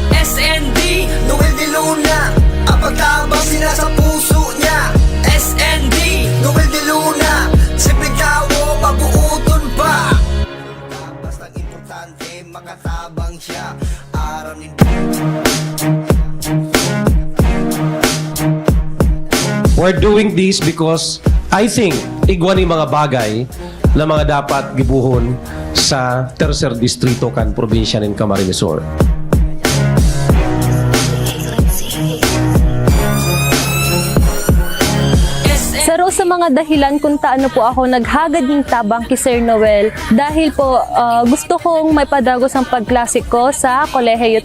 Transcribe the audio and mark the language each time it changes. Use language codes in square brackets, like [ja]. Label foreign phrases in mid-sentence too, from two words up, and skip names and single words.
[bik] SND Noel De Luna, ang pagtabang sila sa puso niya. SND Noel De Luna, [tl] simpleng tao, [bik] mabuuton pa. Bastang importante, makatabang siya. Araw nindo. [en] We're doing this because I think [bik] igwani mga bagay na mga dapat gibuhon sa Tercer Distrito kan probinsya ng Camarines Sur. Sa sa mga mga dahilan kung taano po ako naghagad ng tabang kay Sir Noel dahil po gusto kong may padagos ang pagklasik ko sa kolehiyo.